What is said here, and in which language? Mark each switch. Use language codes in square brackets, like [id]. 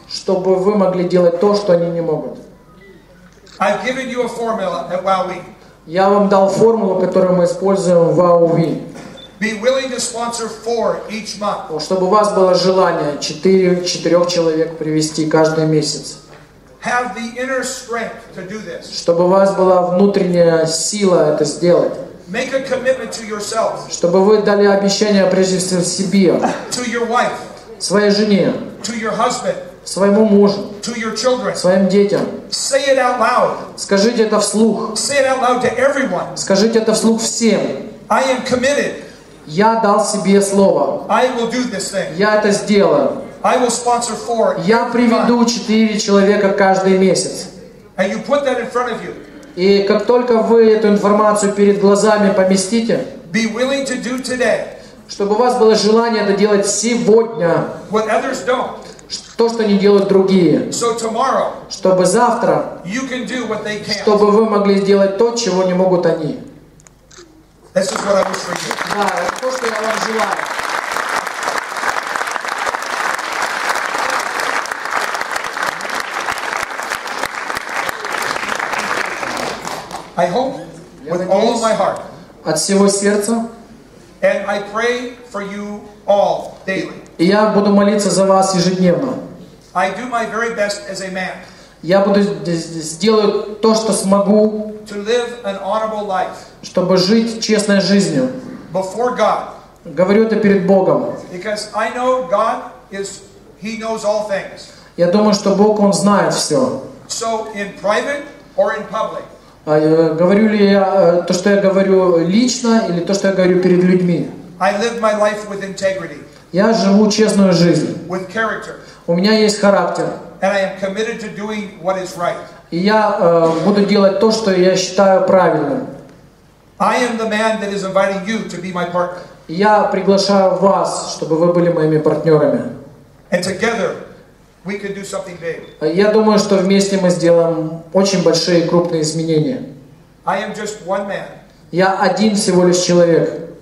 [ru] Чтобы вы могли делать то, что они не могут. [en] I've given you a formula at WowWe. [ru] Я вам дал формулу, которую мы используем в WowWe. [en] Be willing to sponsor 4 each month. [ru] Чтобы у вас было желание 4 человек привести каждый месяц. [en] Have the inner strength to do this. [ru] Чтобы у вас была внутренняя сила это сделать. [en] Make a commitment to yourself. [ru] Чтобы вы дали обещание прежде всего себе. [en] To your wife. [ru] Своей жене. [en] To your husband. [ru] Своему мужу. [en] To your children. [ru] Своим детям. [en] Say it out loud. [ru] Скажите это вслух. [en] Say it out loud to everyone. [ru] Скажите это вслух всем. [en] I am committed. [ru] Я дал себе слово. [en] I will do this thing. [ru] Я это сделаю. [en] I will sponsor 4. [ru] Я приведу 4 человека каждый месяц. [en] And you put that in front of you. [ru] И как только вы эту информацию перед глазами поместите, [en] Be willing to do today [ru] чтобы у вас было желание это делать сегодня, [en] what others don't. [ru] то, что не делают другие, [en] So tomorrow [ru] чтобы завтра, [en] you can do what they can't. [ru] чтобы вы могли сделать то, чего не могут они. [en] This is what I wish for you. [ru] Да, это то, что я вам желаю. [en] I hope with all of my heart. [ru] От всего сердца. [en] And I pray for you all daily. [ru] И я буду молиться за вас ежедневно. [en] I do my very best as a man [ru] Я буду сделаю то, что смогу, [en] to live an honorable life [ru] чтобы жить честной жизнью. [en] before God. [ru] Говорю это перед Богом. [en] Because I know God is, He knows all things. [ru] Я думаю, что Бог, Он знает все. [en] So in private or in public, [ru] Говорю ли я то, что я говорю лично, или то, что я говорю перед людьми? [en] I live my life with integrity, [ru] Я живу честную жизнь. [en] with character, [ru] У меня есть характер. [en] and I am committed to doing what is right. [ru] И я буду делать то, что я считаю правильным. [en] I am the man that is inviting you to be my partner. [ru] И я приглашаю вас, чтобы вы были моими партнерами. [en] And together, we can do something big. [ru] Я думаю, что вместе мы сделаем очень большие и крупные изменения. [en] I am just one man, [ru] Я один всего лишь человек.